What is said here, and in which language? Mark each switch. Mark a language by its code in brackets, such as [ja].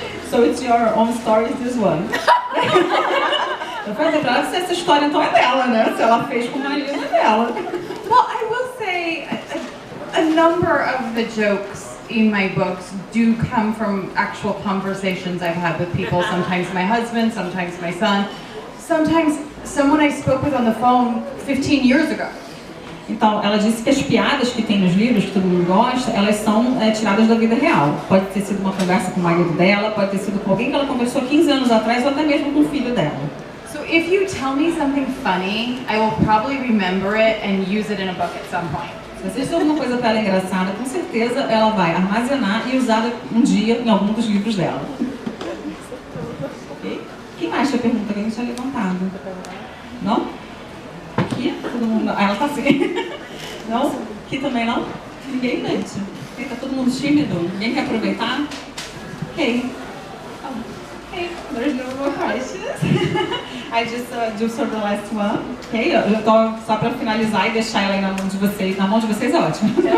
[en] So it's your own story, is this one. [pt] Eu falei pra ela se essa história então é dela, né? Se ela fez com o marido é dela. [en] Well, I will say a number of the jokes in my books do come from actual conversations I've had with people. Sometimes my husband, sometimes my son, sometimes someone I spoke with on the phone 15 years ago. [pt] Então, ela disse que as piadas que tem nos livros, que todo mundo gosta, elas são tiradas da vida real. Pode ter sido uma conversa com o marido dela, pode ter sido com alguém que ela conversou 15 anos atrás, ou até mesmo com o filho dela. [en] So if you tell me something funny, I will probably remember it and use it in a book at some point. [pt] Se você disser alguma coisa pra ela engraçada, com certeza ela vai armazenar e usar um dia em algum dos livros dela. Ok? Quem mais tinha pergunta que a gente tinha levantado? Não? Aqui? Todo mundo... Ah, ela tá assim. Não? Aqui também não? Ninguém mente. Tá todo mundo tímido? Ninguém quer aproveitar? Ok. [en] Okay, there's no more questions. I just do sort of the last one. [pt] Ok, eu tô só pra finalizar e deixar ela aí na mão de vocês. Na mão de vocês é ótimo.